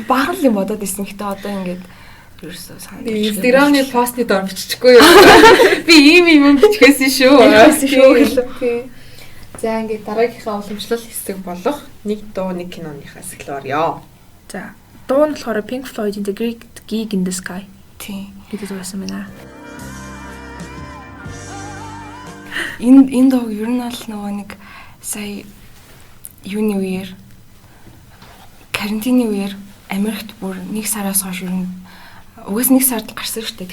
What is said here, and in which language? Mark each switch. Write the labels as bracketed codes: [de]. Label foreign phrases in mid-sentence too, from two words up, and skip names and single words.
[mn] бахан юм бодоод ирсэн. Гэтэ одоо ингээд ерөөсөө санаа. Инстаграмны постны дор бичихгүй юу? Би ийм юм бичгээсэн шүү. За ингээд дараагийнхаа уламжлал хэсэг болох нэг дуу нэг киноныхаас эхлэе. За. Дуу нь болохоор Pink Floyd-ийн The Great Gig in the Sky. Тийм. гэдэг байсан байна. Энэ дуу ер нь бол нөгөө нэг сая юуны үеэр карантины үеэр Америкт бүр 1 сараас хойш ер нь угаас 1 сард гарсан шүү дээ.